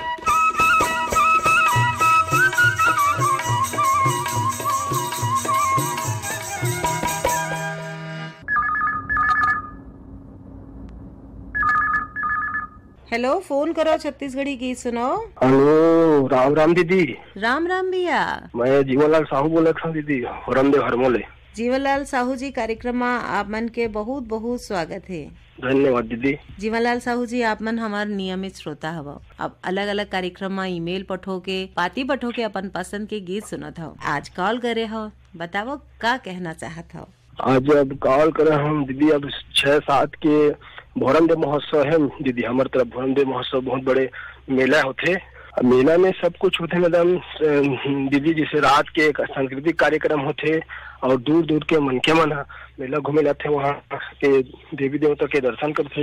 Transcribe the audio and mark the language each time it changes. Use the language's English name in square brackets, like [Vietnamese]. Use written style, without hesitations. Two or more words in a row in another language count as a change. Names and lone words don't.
[Chhattisgarhi] हेलो, फोन करो छत्तीसगढ़ी गीत सुनाओ। हेलो, राम राम दीदी। राम राम भैया, मैं जीवनलाल साहू बोले दीदी, हरमदेव हरमोले। जीवनलाल साहू जी, कार्यक्रम में आप मन के बहुत बहुत स्वागत है। धन्यवाद दीदी। जीवनलाल साहू जी, आप मन हमार नियमित श्रोता हव। अब अलग अलग कार्यक्रम में ईमेल पठो के, पाती पठो के अपन पसंद के गीत सुनत हो। आज कॉल करे हो, बताओ का कहना चाहत हो। आज अब कॉल करे हम दीदी, अब 6-7 के भोरमदेव महोत्सव है दीदी। हमारे तरफ भोरमदेव महोत्सव बहुत बड़े मेला होते। मेला में सब कुछ होते मैडम दीदी, जैसे रात के सांस्कृतिक कार्यक्रम होते और दूर दूर के मनके मन मेला घूमे जाते, वहाँ के देवी देवता के दर्शन करते।